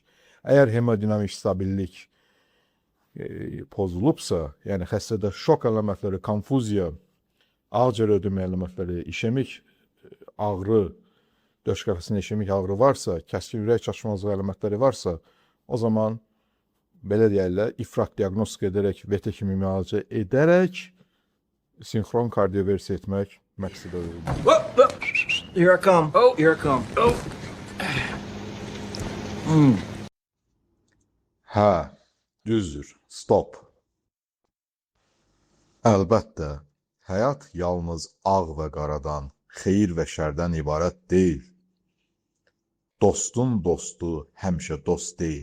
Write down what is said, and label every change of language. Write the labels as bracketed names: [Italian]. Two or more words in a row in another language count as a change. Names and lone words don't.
[Azerbaijani] Əgər hemodinamik stabillik pozulubsa, yəni xəstədə şok əlamətləri, konfuziya, ağciyər ödümü əlamətləri, işemik ağrı, döş qəfəsində işemik ağrı varsa, kəskin ürək çatışmazlığı əlamətləri varsa, o zaman belə deyərlər, ifrat diaqnostika edərək, VT kimi müalicə edərək sinxron kardioversiya etmək məqsədə uyğundur. [English] Whoop, whoop. Here I come. Oh, here I come. Oh. [Azerbaijani] Hə, düzdür, stop. Əlbəttə, həyat yalnız ağ və qaradan, xeyir və şərdən ibarət deyil. Dostun dostu həmişə dost deyil.